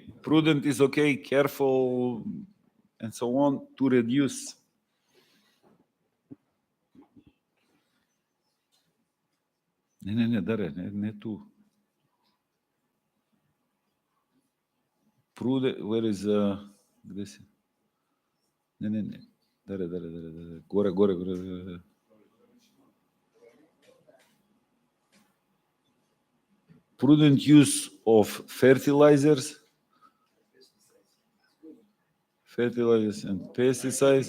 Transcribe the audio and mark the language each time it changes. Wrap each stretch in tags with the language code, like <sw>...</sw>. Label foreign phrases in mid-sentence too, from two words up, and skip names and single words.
<en>Prudent is okay. Careful and so on. To reduce.</en> <sr>Ne, Dare, ne tu.</sr> <en>Prudent, where is,</en> <sr>gde si? Ne. Dare. Gore.</sr> <en>Prudent use of fertilizers and pesticides.</en>